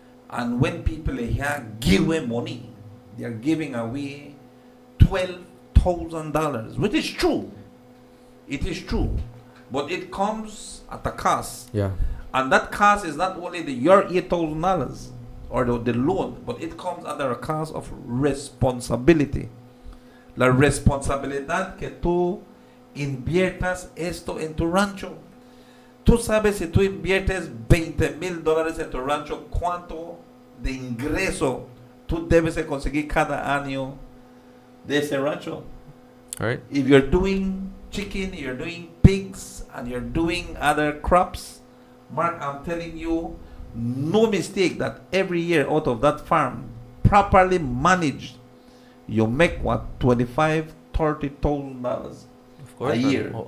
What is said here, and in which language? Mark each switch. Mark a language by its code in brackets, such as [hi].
[en] And when people here give away money, they are giving away $12,000, which is true. It is true. But it comes at a cost. Yeah. And that cost is not only your $8,000 or the loan, but it comes under a cost of responsibility. [es] La responsabilidad que tú inviertas esto en tu rancho. Tú sabes, si tú inviertes $20,000 en tu rancho, cuánto de ingreso tú debes de conseguir cada año de ese rancho. [en] All right. If you're doing chicken, you're doing pigs, and you're doing other crops, Mark, I'm telling you, no mistake that every year out of that farm, properly managed, you make what, $25,000-$30,000 a year.